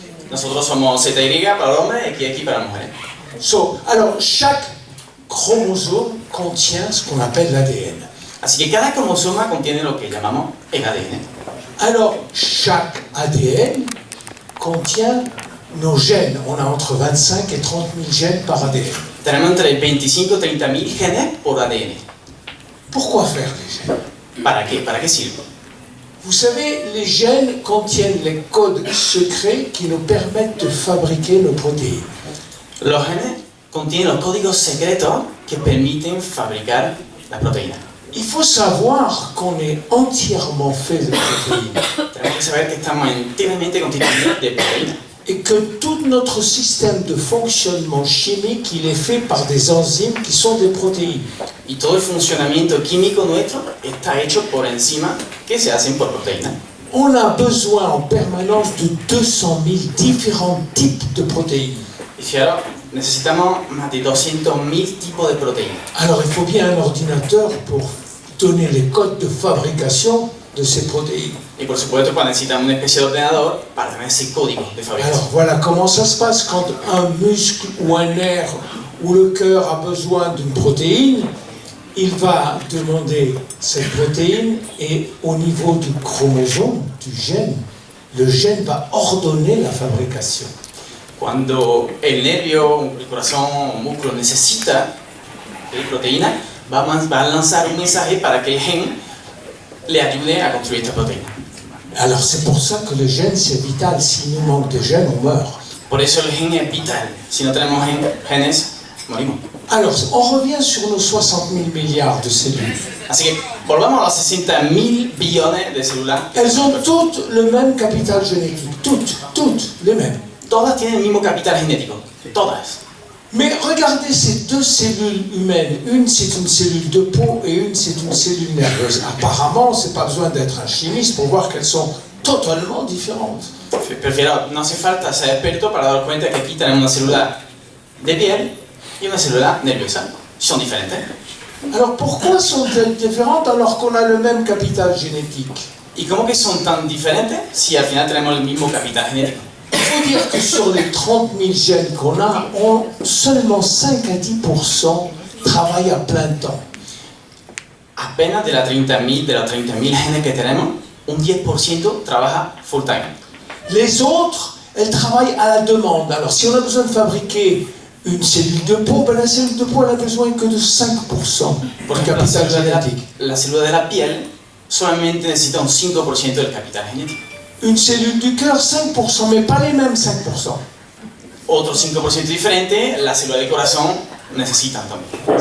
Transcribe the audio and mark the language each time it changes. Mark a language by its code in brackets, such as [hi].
[es] Nosotros somos ZY para el hombre y XX para la mujer. [fr] Alors, chaque chromosome contient ce qu'on appelle l'ADN. [es] Así que cada cromosoma contiene lo que llamamos el ADN. [fr] Alors, chaque ADN contient nos gènes. On a entre 25 et 30 000 gènes par ADN. [es] Tenemos entre 25 y 30 mil genes por ADN. [fr] Pourquoi faire des gènes? [es] ¿Para qué? ¿Para qué sirve? [fr] Vous savez, les gènes contiennent les codes secrets qui nous permettent de fabriquer nos protéines. [es] Los genes contienen los códigos secretos que permiten fabricar las proteínas. [fr] Il faut savoir qu'on est entièrement fait de protéines [es] Tenemos que saber que estamos enteramente constituidos de proteínas. [fr] et que tout notre système de fonctionnement chimique, il est fait par des enzymes qui sont des protéines. [es] Y todo el funcionamiento químico nuestro está hecho por enzimas que se hacen por proteínas. [fr] On a besoin en permanence de 200 000 différents types de protéines. [es] Y fijaros, necesitamos más de 200.000 tipos de proteínas. [fr] Alors il faut bien un ordinateur pour donner les codes de fabrication de ces protéines. [es] Y por supuesto, pues necesitamos una especie de ordenador para tener ese código de fabricación. [fr] Alors voilà comment ça se passe quand un muscle ou un nerf ou le cœur a besoin d'une protéine. Il va demander cette protéine et au niveau du chromosome, du gène, le gène va ordonner la fabrication. [es] Cuando el nervio, el corazón o músculo necesita proteína, va a lanzar un mensaje para que el gen le ayude a construir esta proteína. [fr] Alors c'est pour ça que le gène c'est vital, s'il nous manque de gènes, on meurt. [es] Por eso el gen es vital. Si no tenemos genes, morimos. [fr] Alors on revient sur nos 60 000 milliards de cellules. [es] Así que volvamos a los 60.000 billones de células. [fr] Elles ont toutes le même capital génétique, toutes les mêmes. [es] Todas tienen el mismo capital genético, todas. [fr] Mais regardez ces deux cellules humaines, une c'est une cellule de peau et une c'est une cellule nerveuse. Apparemment, c'est pas besoin d'être un chimiste pour voir qu'elles sont totalement différentes. [es] Prefiero, no hace falta ser experto para dar cuenta que aquí tenemos una célula de piel y una célula nerviosa. Son diferentes. [fr] Alors pourquoi sont-elles différentes alors qu'on a le même capital génétique? [es] ¿Y cómo que son tan diferentes si al final tenemos el mismo capital genético? [fr] Il faut dire que sur les 30 000 gènes qu'on a, seulement 5 à 10% travaillent à plein temps. [es] Apenas de los 30.000 genes que tenemos, un 10% trabaja full time. [fr] Les autres, elles travaillent à la demande. Alors si on a besoin de fabriquer une cellule de peau, ben la cellule de peau elle a besoin que de 5% du capital génétique. [es] La célula de la piel solamente necesita un 5% del capital genético. [fr] Une cellule du cœur, 5%, mais pas les mêmes 5%. [es] Otro 5% diferente, la célula del corazón necesitan también.